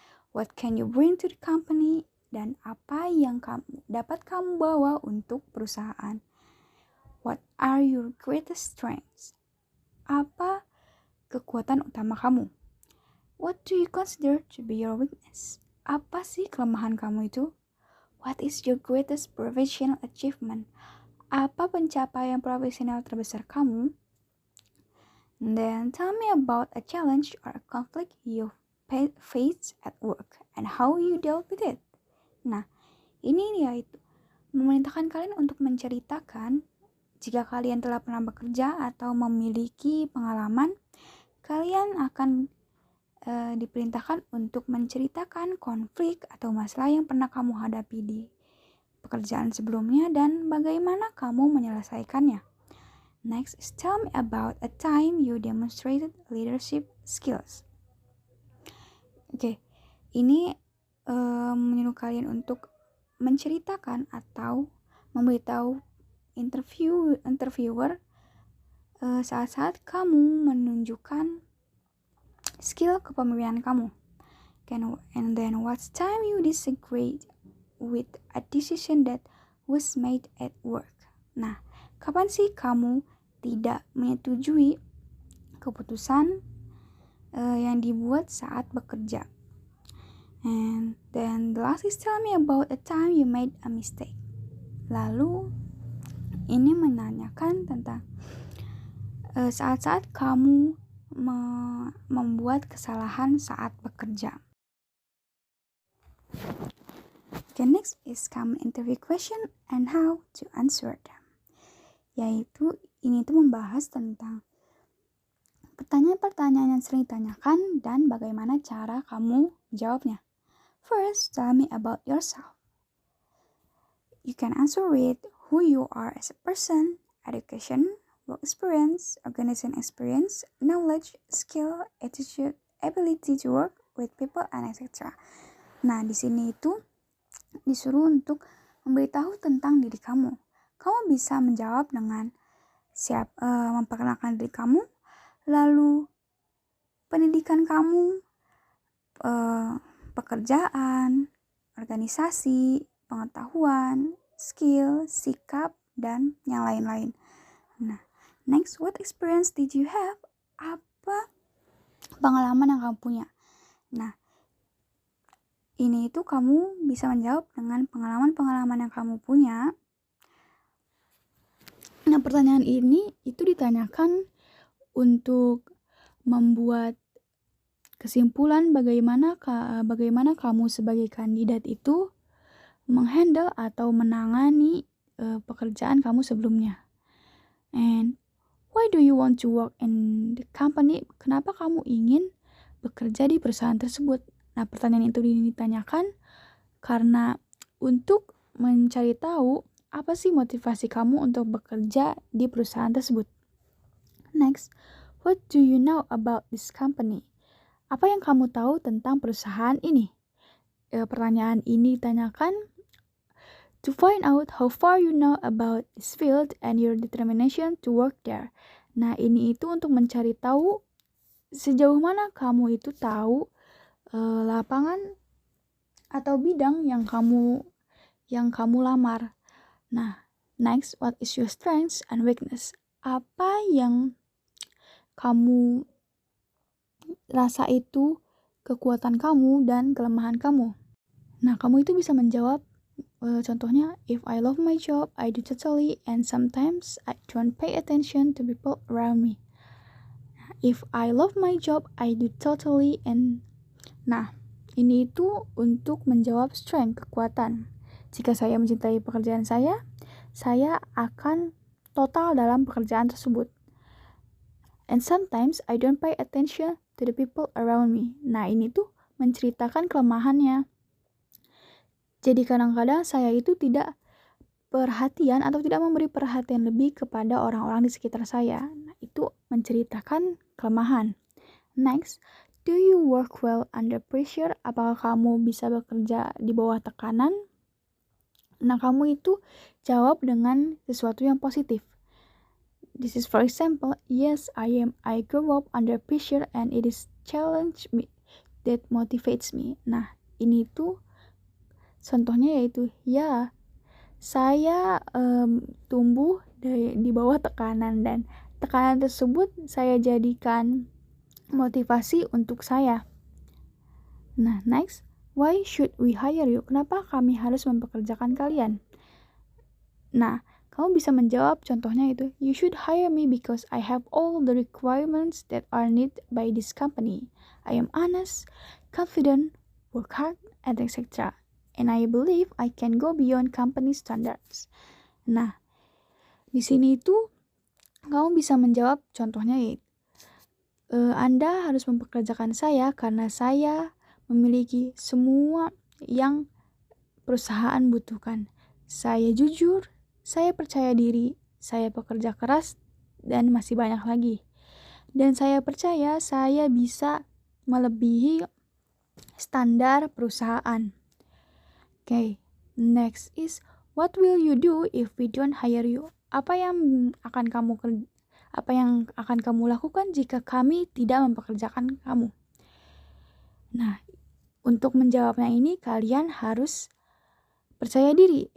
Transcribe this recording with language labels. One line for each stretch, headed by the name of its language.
English: What can you bring to the company?
Indonesian: Dan apa yang dapat kamu bawa untuk perusahaan? What are your greatest strengths? Apa kekuatan utama kamu?
English: What do you consider to be your weakness?
Indonesian: Apa sih kelemahan kamu itu?
English: What is your greatest professional achievement?
Indonesian: Apa pencapaian profesional terbesar kamu?
English: And then tell me about a challenge or a conflict you faced at work and how you dealt with it.
Indonesian: Nah, ini dia itu memerintahkan kalian untuk menceritakan jika kalian telah pernah bekerja atau memiliki pengalaman. Kalian akan diperintahkan untuk menceritakan konflik atau masalah yang pernah kamu hadapi di pekerjaan sebelumnya dan bagaimana kamu menyelesaikannya.
English: Next is tell me about a time you demonstrated leadership skills.
Indonesian: Oke, ini menyuruh kalian untuk menceritakan atau memberitahu interviewer saat-saat kamu menunjukkan skill kepemimpinan kamu.
English: And then what's time you disagreed with a decision that was made at work.
Indonesian: Nah, kapan sih kamu tidak menyetujui keputusan yang dibuat saat bekerja?
English: And then the last is tell me about a time you made a mistake.
Indonesian: Lalu ini menanyakan tentang saat-saat kamu membuat kesalahan saat bekerja.
English: Okay, next is common interview question and how to answer them.
Indonesian: Yaitu ini tuh membahas tentang pertanyaan-pertanyaan yang sering ditanyakan dan bagaimana cara kamu jawabnya.
English: First, tell me about yourself. You can answer with who you are as a person, education, work experience, organization experience, knowledge, skill, attitude, ability to work with people, and etc.
Indonesian: Nah, di sini itu disuruh untuk memberitahu tentang diri kamu. Kamu bisa menjawab dengan memperkenalkan diri kamu, lalu pendidikan kamu, pekerjaan, organisasi, pengetahuan, skill, sikap, dan yang lain-lain.
English: Nah, next, what experience did you have?
Indonesian: Apa pengalaman yang kamu punya? Nah, ini itu kamu bisa menjawab dengan pengalaman-pengalaman yang kamu punya. Nah, pertanyaan ini itu ditanyakan untuk membuat kesimpulan bagaimana kamu sebagai kandidat itu menghandle atau menangani pekerjaan kamu sebelumnya.
English: And why do you want to work in the company?
Indonesian: Kenapa kamu ingin bekerja di perusahaan tersebut? Nah, pertanyaan itu ditanyakan karena untuk mencari tahu apa sih motivasi kamu untuk bekerja di perusahaan tersebut.
English: Next, what do you know about this company?
Indonesian: Apa yang kamu tahu tentang perusahaan ini? Pertanyaan ini ditanyakan
English: to find out how far you know about this field and your determination to work there.
Indonesian: Nah, ini itu untuk mencari tahu sejauh mana kamu itu tahu lapangan atau bidang yang kamu lamar.
English: Nah, next, what is your strengths and weakness?
Indonesian: Apa yang kamu rasa itu kekuatan kamu dan kelemahan kamu? Nah, kamu itu bisa menjawab contohnya,
English: if I love my job, I do totally, and sometimes I don't pay attention to people around me. If I love my job, I do totally, and
Indonesian: nah, ini itu untuk menjawab strength, kekuatan. Jika saya mencintai pekerjaan saya akan total dalam pekerjaan tersebut.
English: And sometimes I don't pay attention to the people around me.
Indonesian: Nah, ini tuh menceritakan kelemahannya. Jadi kadang-kadang saya itu tidak perhatian atau tidak memberi perhatian lebih kepada orang-orang di sekitar saya. Nah, itu menceritakan kelemahan.
English: Next, do you work well under pressure?
Indonesian: Apakah kamu bisa bekerja di bawah tekanan? Nah, kamu itu jawab dengan sesuatu yang positif.
English: This is for example, yes, I grow up under pressure and it is challenge me that motivates me.
Indonesian: Nah, ini tuh contohnya yaitu, ya, saya tumbuh di bawah tekanan dan tekanan tersebut saya jadikan motivasi untuk saya. Nah, next,
English: Why should we hire you?
Indonesian: Kenapa kami harus mempekerjakan kalian? Nah, kamu bisa menjawab contohnya itu,
English: you should hire me because I have all the requirements that are needed by this company. I am honest, confident, work hard, and etc. And I believe I can go beyond company standards.
Indonesian: Nah, di sini itu kamu bisa menjawab contohnya yaitu, Anda harus mempekerjakan saya karena saya memiliki semua yang perusahaan butuhkan. Saya jujur, saya percaya diri, saya pekerja keras, dan masih banyak lagi. Dan saya percaya saya bisa melebihi standar perusahaan.
English: Okay, next is, what will you do if we don't hire you?
Indonesian: Apa yang akan kamu lakukan jika kami tidak mempekerjakan kamu? Nah, untuk menjawabnya ini kalian harus percaya diri.